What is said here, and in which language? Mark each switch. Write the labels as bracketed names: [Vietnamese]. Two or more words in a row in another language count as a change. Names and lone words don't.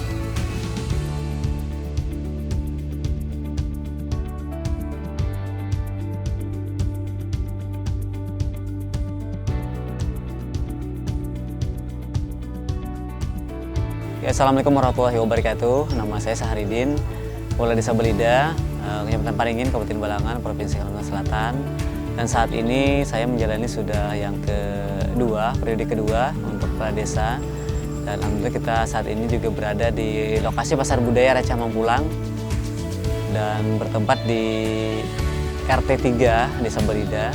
[Arabic] Ya, السلام عليكم ورحمة الله وبركاته. [Indonesian] Nama saya Saharidin, Kepala Desa Belida, Kecamatan Paringin, Kabupaten Balangan, Provinsi Kalimantan Selatan. Dan saat ini saya menjalani sudah yang periode kedua untuk Kepala Desa. Dan alhamdulillah kita saat ini juga berada di lokasi Pasar Budaya Raca Mampulang dan bertempat di RT 3 Desa Belida.